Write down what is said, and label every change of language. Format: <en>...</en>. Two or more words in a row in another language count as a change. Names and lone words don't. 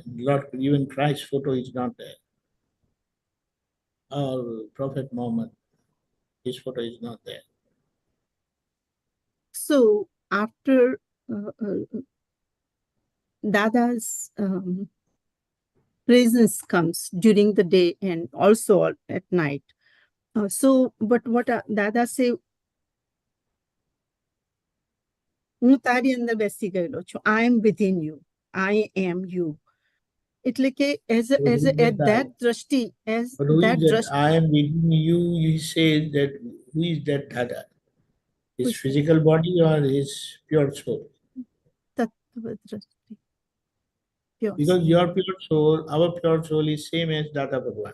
<en>Lord, even Christ's photo is not there. Or Prophet Muhammad, his photo is not there. so after Dada's presence comes during the day and also at night. So, but what Dada say,</en> <gu>હું તારી અંદર બેસી ગયેલો છું.</gu> <en>I am within you. I am you.</en> <gu>એટલે કે</gu> <en>at that drashti, as But who that is that? drashti, I am within you. He says that who is that Dada? His physical body or his pure soul?</en> <gu>તત્ત્વ દ્રષ્ટિ. Pure</gu> <en>Because your pure soul, our pure soul is same as Dada Bhagwan.</en>